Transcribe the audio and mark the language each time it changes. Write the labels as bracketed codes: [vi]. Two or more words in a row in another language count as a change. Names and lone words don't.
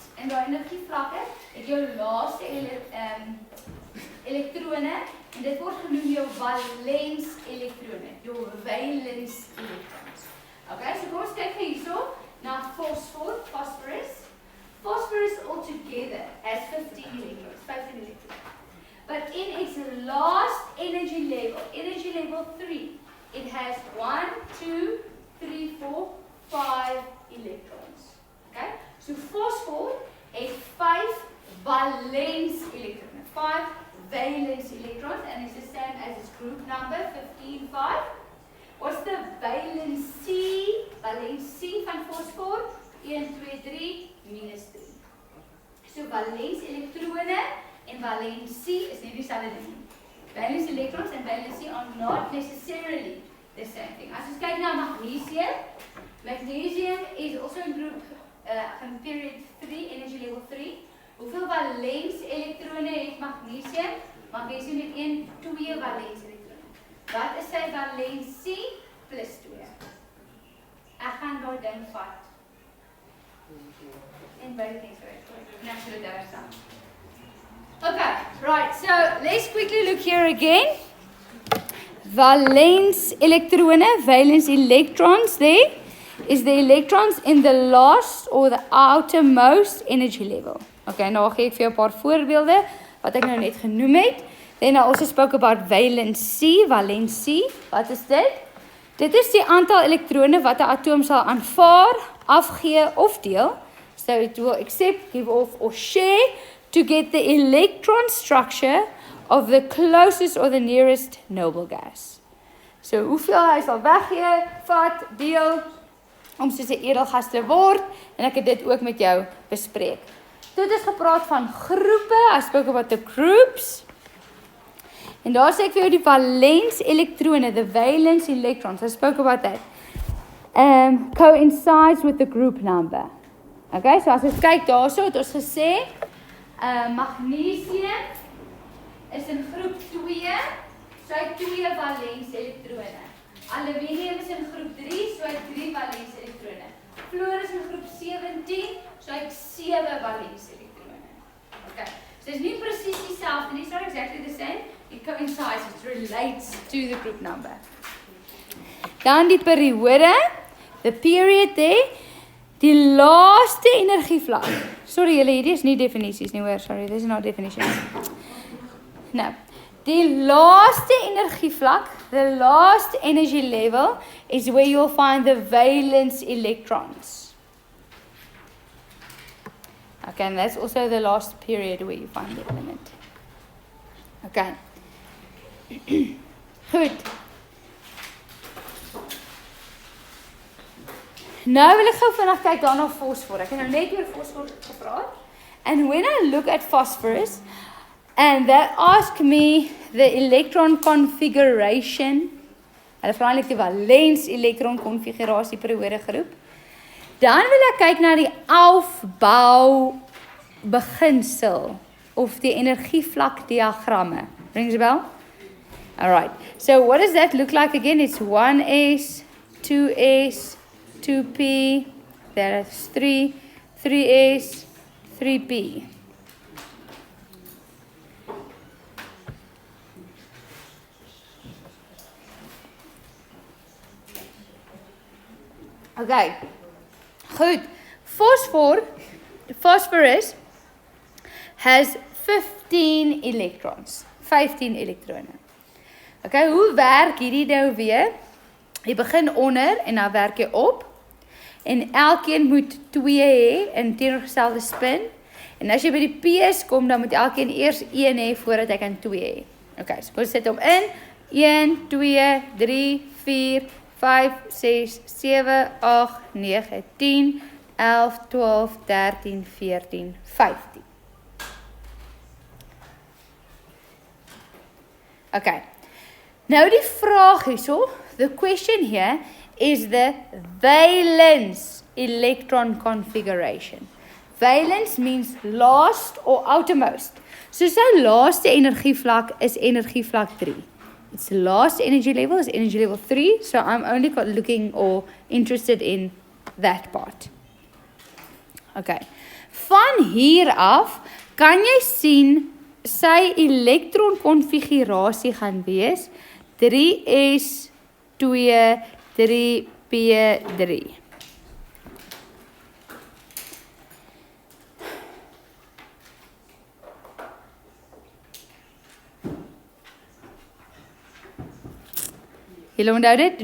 [af] En daai energievlakke het jou laaste elektrone, en dit word genoem jou valens elektrone, jou [en] valence electrons. [af] Okay, so kom ons kyk hierso na phosphorus. [en] Phosphorus altogether has 15 electrons. But in its last energy level 3, it has 1, 2, 3, 4, 5 electrons. Okay? So phosphor has 5 valence electrons. 5 valence electrons, and it's the same as its group number, 15, 5. What's the valency? Valency van phosphor? [af] 1, 2, 3, minus 3. So valence elektrone [en] and valency [af] is nie dieselfde ding nie. [en] Valence electrons and valency are not necessarily the same thing. [af] As ons kyk na [en] magnesium is also in group in period 3, energy level 3. [af] Hoeveel valence elektrone het magnesium? Magnesium het 2 valence elektrone. Wat is sy valency? Plus 2. Ek gaan daai ding vat. En baie [en] things right. Okay, right, so let's quickly look here again. Valence electrons there. is the electrons in the last or the outermost energy level. [af] Okay, nou gee ek vir jou 'n paar voorbeelde wat ek nou net genoem het. [en] Then I also spoke about valency. [af] Wat is dit? Dit is die aantal elektrone wat 'n atoom sal aanvaar, afgee of deel. [en] So it will accept, give off or share to get the electron structure of the closest or the nearest noble gas. [af] So hoeveel hy sal weggee, vat, deel om soos 'n edelgas te word, en ek het dit ook met jou bespreek. Toe het ons gepraat van groepe. [en] I spoke about the groups. [af] En daar sê ek vir jou die valens elektrone, [en] the valence electrons. I spoke about that. Coincides with the group number. [af] Okay, so as ons kyk daarso, het ons gesê magnesium is in groep 2, so hy het 2 valens elektrone. Aluminium is in groep 3, so hy het 3 valens elektrone. Fluor is in groep 17, so hy het 7 valens elektrone. [en] Okay, so it's [af] nie presies dieselfde nie, [en] it's not exactly the same. It coincides, it relates to the group number. [af] Dan die periode, [en] the period there, [af] die laaste energievlak. Sorry julle, hierdie is nie definisies nie hoor, [en] sorry, this is not definitions. [af] Nou, die laaste energievlak, [en] the last energy level, is where you'll find the valence electrons. Okay, and that's also the last period where you find the element. [af] Okay. Goed. Nou wil ek gou vinnig kyk daarna fosfor. Ek het nou net oor fosfor gepraat. [en] And when I look at phosphorus, and that ask me the electron configuration, [af] hulle vra eintlik die valens elektron konfigurasie periode groep, dan wil ek kyk na die aufbou beginsel of die energievlak diagramme. [en] Rings a bell? Alright, so what does that look like again? It's 1s, 2s, 2p, that's 3, 3s, 3p. [af] Okay, goed. [en] Phosphorus has 15 electrons. [af] 15 elektrone. Okay, hoe werk hierdie nou weer? Jy begin onder en dan werk jy op. En elkeen moet 2 hê in teenoorgestelde spin. En as jy by die P's kom, dan moet elkeen eers 1 hê voordat hy kan 2 hê. Okay, so ons sit hom in. 1, 2, 3, 4, 5, 6, 7, 8, 9, 10, 11, 12, 13, 14, 15. Okay, nou die vraag hierso, [en] the question here is the valence electron configuration. Valence means last or outermost. [af] So sy laaste energievlak is energievlak 3. [en] Its last energy level is energy level 3, so I'm only looking or interested in that part. [af] Okay, van hier af kan jy sien sy elektron konfigurasie gaan wees 3s2 3p3. Julle onthou dit?